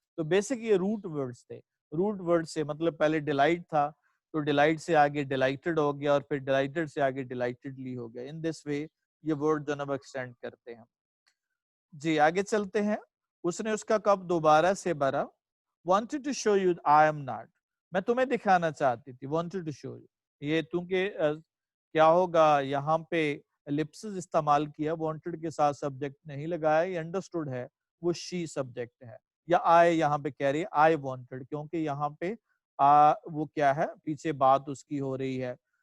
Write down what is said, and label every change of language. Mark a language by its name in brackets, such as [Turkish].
[Urdu] تو بیسک یہ route words تھے. روٹ ورڈ سے مطلب پہلے ڈیلائٹ تھا تو ڈیلائٹ سے آگے ڈیلائٹڈ ہو گیا اور پھر ڈیلائٹڈ سے آگے ڈیلائٹڈلی ہو گیا. ان دس وے یہ ورڈ جو نا ایکسٹینڈ کرتے ہیں. جی آگے چلتے ہیں. اس نے اس کا کپ دوبارہ سے بھرا. [English] wanted to show you I am not. [Urdu] میں تمہیں دکھانا چاہتی تھی. [English] wanted to show you. [Urdu] یہ چونکہ کیا ہوگا یہاں پہ ایلپسز استعمال کیا, wanted کے ساتھ سبجیکٹ نہیں لگایا, یہ انڈرسٹوڈ ہے وہ she سبجیکٹ ہے, یا I یہاں پہ کہہ رہی ہے [English] I wanted, [Urdu] کیونکہ یہاں پہ وہ کیا ہے پیچھے بات اس کی ہو رہی ہے.